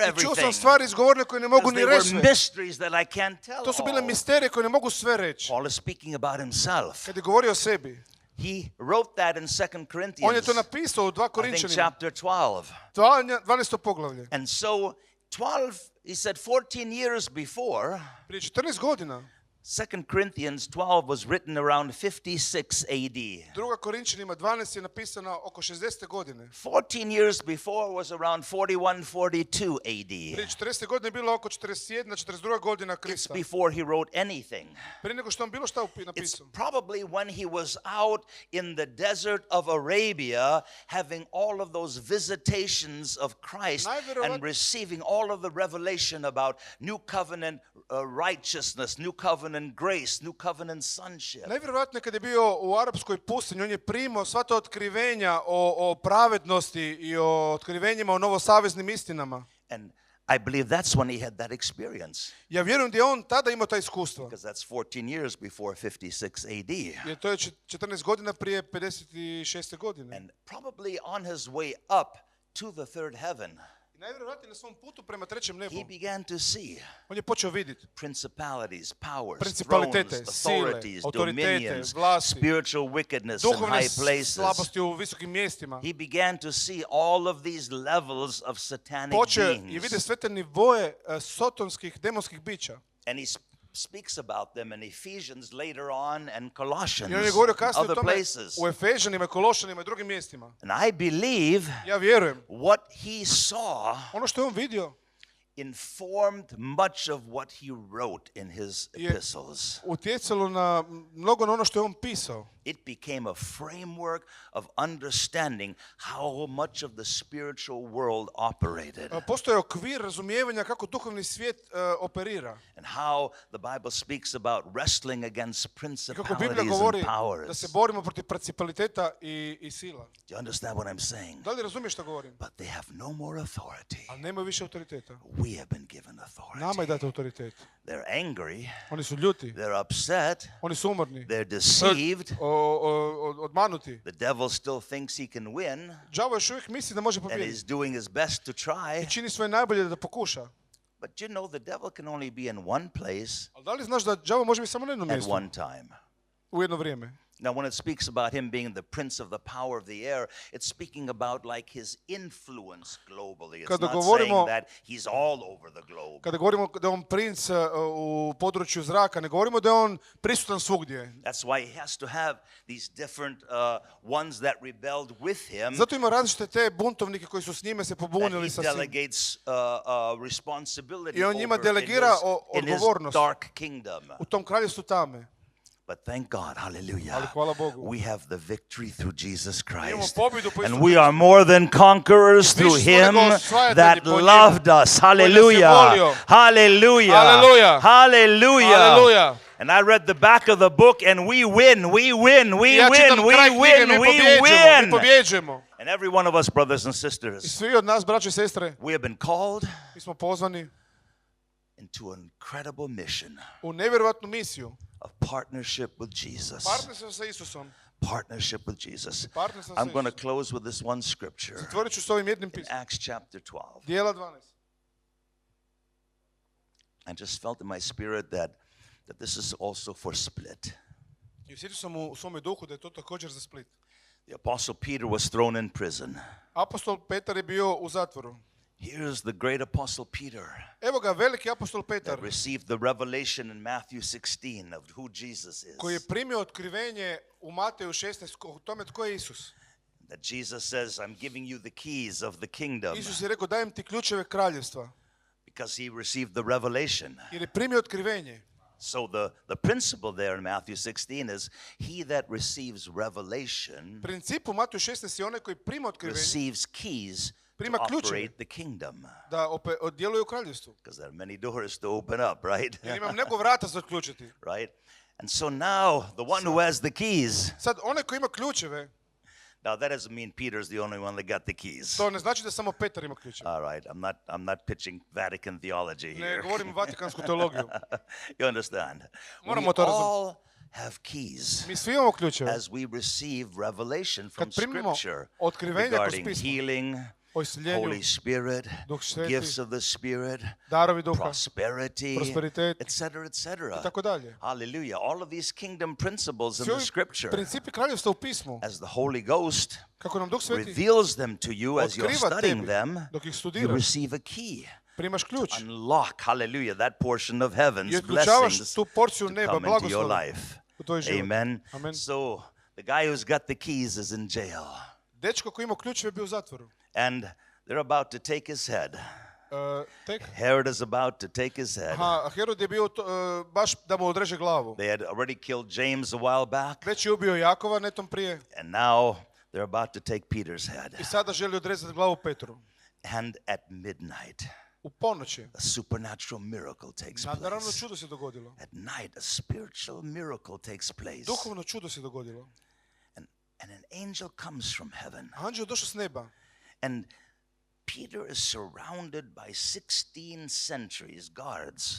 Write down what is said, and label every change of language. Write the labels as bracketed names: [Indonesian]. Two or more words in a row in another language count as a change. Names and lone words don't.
[Croatian] I čuo sam [English] everything. [Croatian] stvari izgovorene koje ne mogu [English] Because [Croatian] ni [English] they [Croatian] reći [English] were [Croatian] sve. [English] mysteries that I can't tell [Croatian] To su bile [English] all. [Croatian] misterije koje ne mogu sve reći. [English] Paul is speaking about himself. [Croatian] Kad je govorio o sebi, [English] He wrote that in 2 [Croatian] on je [English] Corinthians, [Croatian] to napisao u 2 [English] I think [Croatian] Korinčanima, [English] chapter 12. [Croatian] 12. poglavlje. [English] And so 12, he said 14 years before, [Croatian] Prije 14 godina, [English] 2 Corinthians 12 was written around 56 AD. [Croatian] 2. Korinčanima 12 je napisana oko 60. godine. [English] 14 years before was around 41, 42 AD. [Croatian] Prije 40 godine je bilo oko 41. 42. godina [English] It's [Croatian] Krista. [English] before he wrote anything. [Croatian] Prije nego što on bilo šta [English] It's [Croatian] napisao. [English] probably when he was out in the desert of Arabia having all of those visitations of Christ and receiving all of the revelation about new covenant righteousness, new covenant grace, new covenant sonship. [Croatian] Najvjerojatnije kad je bio u arapskoj pustinji, on je primao sva ta otkrivenja o pravednosti i o otkrivenjima o novosaveznim istinama. [English] And I believe that's when he had that experience. [Croatian] Ja vjerujem da je on tada imao ta iskustva. [English] Because that's 14 years before 56 AD. [Croatian] Jer to je 14 godina prije 56. godine. [English] And probably on his way up to the third heaven, [Croatian] I najvjerojatnije na svom putu prema trećem nebu, [English] he began to see [Croatian] on je počeo vidjeti [English] principalities, powers, [Croatian] principalitete, [English] thrones, [Croatian] sile, [English] authorities, [Croatian] autoritete, [English] dominions, [Croatian] vlasti, [English] spiritual wickedness in [Croatian] duhovne [English] high places. [Croatian] slabosti u visokim mjestima. [English] He began to see all of these levels of satanic [Croatian] Počeo je [English] beings. [Croatian] vidjeti sve te nivoje sotonskih, demonskih bića. [English] And he speaks about them in Ephesians later on and Colossians [Croatian] I on je govorio [English] and [Croatian] kasnije o [English] other [Croatian] tome [English] places. [Croatian] u Efežanima, Kološanima i drugim mjestima. [English] And I believe [Croatian] Ja vjerujem, [English] what he saw [Croatian] ono što je on vidio [English] informed much of what he wrote in his epistles. [Croatian] utjecalo na mnogo na ono što je on pisao. [English] It became a framework of understanding how much of the spiritual world operated. [Croatian] Postoji okvir razumijevanja kako duhovni svijet operira. [English] And how the Bible speaks about wrestling against [Croatian] Kako [English] principalities [Croatian] Biblija [English] and [Croatian] govori [English] powers. [Croatian] da se borimo protiv principaliteta i sila. [English] Do you understand what I'm saying? [Croatian] Da li razumiješ što govorim? [English] But they have no more authority. [Croatian] Ali nemaju više autoriteta. [English] We have been given authority. [Croatian] Nama je dati autoritet. [English] They're angry. [Croatian] Oni su ljuti. [English] They're upset. [Croatian] Oni su umorni. [English] They're deceived. [Croatian] Odmanuti. [English] The devil still thinks he can win. [Croatian] Đavo još uvijek misli da može [English] And [Croatian] pobijediti. [English] he's doing his best to [Croatian] I [English] try. [Croatian] čini svoje najbolje da pokuša. [English] But you know, the devil can only be in one place [Croatian] Ali da li znaš da đavo može biti samo na jednom [English] at [Croatian] mjestu [English] one time. [Croatian] u jedno vrijeme? [English] Now, when it speaks about him being the prince of the power of the air, it's speaking about like his influence globally. It's [Croatian] Kada [English] not [Croatian] govorimo- [English] saying that he's all over the globe. [Croatian] Kada govorimo da je on princ u području zraka, ne govorimo da je on prisutan svugdje. [English] That's why he has to have these different ones that rebelled with him, [Croatian] Zato ima različite te buntovnike koji su s njime se [English] that [Croatian] pobunili [English] he [Croatian] sa svim. [English] delegates responsibility [Croatian] I on njima [English] over [Croatian] delegira [English] in his [Croatian] odgovornost. [English] dark kingdom. [Croatian] U tom kraljevstvu tame. [English] But thank God, hallelujah, [Croatian] Ali hvala Bogu. [English] we have the victory through Jesus [Croatian] Imamo [English] Christ. [Croatian] pobjedu po [English] And [Croatian] Isusu [English] we are more than conquerors through [Croatian] Više smo [English] him [Croatian] nego osvajatelji [English] that [Croatian] po njemu, [English] loved us. Hallelujah. [Croatian] volio. [English] Hallelujah. Hallelujah. Hallelujah. Hallelujah. And I read the back of the book and we win, we win, we [Croatian] Ja čitam [English] win, we [Croatian] kraj knjige, [English] win, [Croatian] mi [English] we [Croatian] pobjeđujemo, mi [English] win. [Croatian] pobjeđujemo. [English] And every one of us, brothers and [Croatian] I [English] sisters, [Croatian] svi od nas, braće i sestre, [English] we have been called [Croatian] mi smo pozvani [English] into an incredible mission [Croatian] u nevjerojatnu misiju. [English] of partnership with Jesus. [Croatian] Partnerstvo sa Isusom. [English] Partnership with Jesus. [Croatian] Partnerstvo sa [English] I'm going to [Croatian] Isusom. [English] close with this one scripture [Croatian] Zatvorit ću s ovim jednim [English] in [Croatian] pismom. [English] Acts chapter 12. [Croatian] Dijela 12. [English] I just felt in my spirit that this is also for Split. [Croatian] I osjetio sam u svome duhu da je to također za Split. [English] The Apostle Peter was thrown in prison. [Croatian] Apostol Petar je bio u zatvoru. [English] Here's the great Apostle Peter [Croatian] Evo ga, veliki apostol Petar, [English] that received the revelation in Matthew 16 of who Jesus [Croatian] koji je [English] is. [Croatian] primio otkrivenje u Mateju 16 o tome tko je Isus. [English] That Jesus says, I'm giving you the keys of the kingdom, [Croatian] Isus je rekao, dajem ti ključeve kraljevstva. [English] because he received the revelation. [Croatian] Jer je primio otkrivenje. [English] So the principle there in Matthew 16 is he that receives revelation [Croatian] Princip u Mateju 16 je onaj koji prima otkrivenje, [English] receives keys to [Croatian] Prima ključeve. [English] operate the kingdom. [Croatian] da djeluje u kraljevstvu. [English] Because there are many doors to open up, right? [Croatian] Jer imam nego vrata za otključiti. [English] Right? And so now the one who has the keys, [Croatian] Sad, onaj koji ima ključeve, [English] now that doesn't mean Peter's the only one that got the keys. [Croatian] to ne znači da samo Petar ima ključeve. [English] All right, I'm not pitching Vatican theology [Croatian] Ne [English] here. [Croatian] govorim vatikansku teologiju. [English] You understand? We [Croatian] Moramo to razumjeti. [English] all have keys [Croatian] Mi svi imamo ključeve. [English] as we receive revelation from [Croatian] Kad primimo [English] Scripture [Croatian] otkrivenja kroz [English] regarding [Croatian] pismo, [English] healing, [Croatian] o isceljenju, [English] Holy Spirit, [Croatian] Duh Sveti, [English] gifts of the Spirit, [Croatian] darovi duha, [English] prosperity, [Croatian] prosperitet, [English] etc., etc. [Croatian] i tako dalje. [English] Hallelujah. All of these kingdom principles in [Croatian] Svi [English] the [Croatian] ovi [English] Scripture, [Croatian] principi kraljevstva u pismu, [English] as the Holy Ghost [Croatian] kako nam Duh Sveti [English] reveals them to you as you're [Croatian] otkriva [English] studying [Croatian] tebi [English] them, [Croatian] dok ih [English] you [Croatian] studiraš, [English] receive a key. [Croatian] primaš ključ [English] Unlock, hallelujah, that portion of [Croatian] i [English] heaven's [Croatian] otključavaš [English] blessings [Croatian] tu porciju [English] to [Croatian] neba, [English] come into your [Croatian] blagoslova [English] life. [Croatian] u tvoj život. [English] Amen. [Croatian] Amen. [English] So the guy who's got the keys is in jail, [Croatian] Dečko koji ima ključeve bio u zatvoru. [English] and they're about to take his head. [Croatian] Tek, [English] Herod is about to take his head. [Croatian] a Herod je bio baš da mu odreže glavu. [English] They had already killed James a while back, [Croatian] Već je ubio Jakova netom prije [English] and now they're about to take Peter's head. [Croatian] i sada želi odrezati glavu Petru. [English] And at midnight, [Croatian] U ponoći, [English] a supernatural miracle takes [Croatian] naravno [English] place. [Croatian] čudo se dogodilo. [English] At night, a spiritual miracle takes place. [Croatian] Duhovno čudo se dogodilo. [English] And an angel comes from heaven. [Croatian] Anđeo je došao s neba. [English] And Peter is surrounded by 16 sentries, guards.